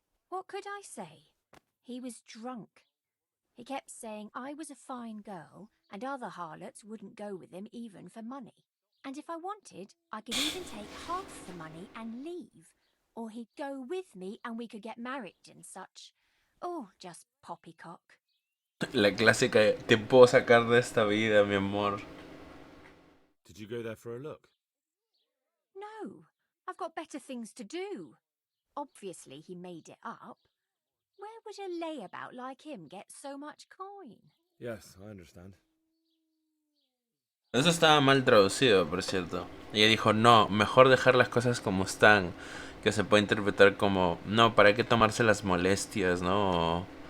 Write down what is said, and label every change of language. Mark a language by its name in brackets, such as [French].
[English] What could I say? He was drunk. He kept saying I was a fine girl and other harlots wouldn't go with him even for money. And if I wanted, I could even take half the money and leave. Or he'd go with me and we could get married and such. Oh, just poppycock. [Spanish] La clásica de, te puedo sacar de esta vida, mi amor. [English] Did you go there for a look? No, I've got better things to do. Obviously he made it up. Where would a layabout like him get so much coin? Yes, I understand. [Spanish] Eso estaba mal traducido, por cierto. Ella dijo, no, mejor dejar las cosas como están. Que se puede interpretar como, no, ¿para qué tomarse las molestias, no?